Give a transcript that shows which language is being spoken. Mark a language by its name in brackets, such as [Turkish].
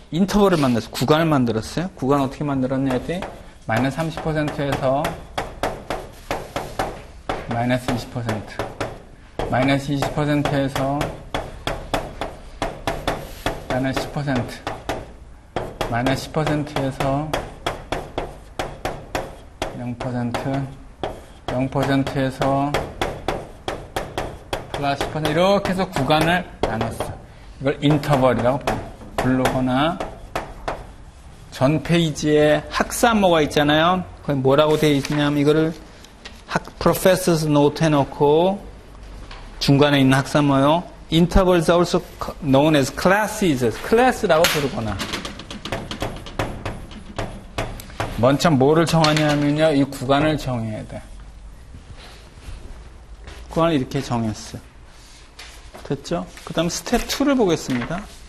[Korean] 인터벌을 만들어서 구간을 만들었어요. 구간 어떻게 만들었냐 했더니 마이너스 30%에서 마이너스 20%, 마이너스 20%에서 마이너스 10%, 마이너스 10%에서 0%, 0%에서 플러스 10% 이렇게 해서 구간을 나눴어. 이걸 인터벌이라고 부르거나 전 페이지에 학사모가 있잖아요. 거기 뭐라고 되어 있냐면 이거를 Professor's Note 해놓고 중간에 있는 학사모요. [English] Intervals are also known as classes. [Korean] 클래스라고 부르거나 먼저 뭐를 정하냐면요. 이 구간을 정해야 돼. 구간을 이렇게 정했어요. 됐죠? 그 다음 스텝 2를 보겠습니다.